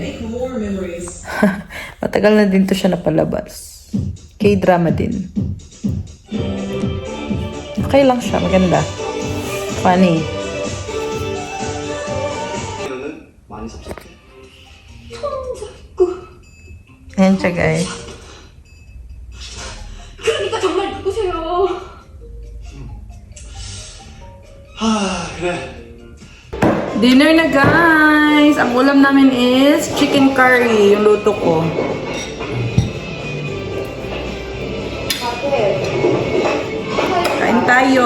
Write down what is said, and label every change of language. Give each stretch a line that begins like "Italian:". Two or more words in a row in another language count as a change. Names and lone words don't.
Filipino: Matagal na din to siya napalabas. K-drama din. Okay lang siya, maganda. Funny. Ayan siya guys.
Korean: 그러니까 정말 누구세요?
Filipino: Dinner na guys! Ang ulam namin is
English: chicken curry,
Filipino: yung luto ko. Kain tayo!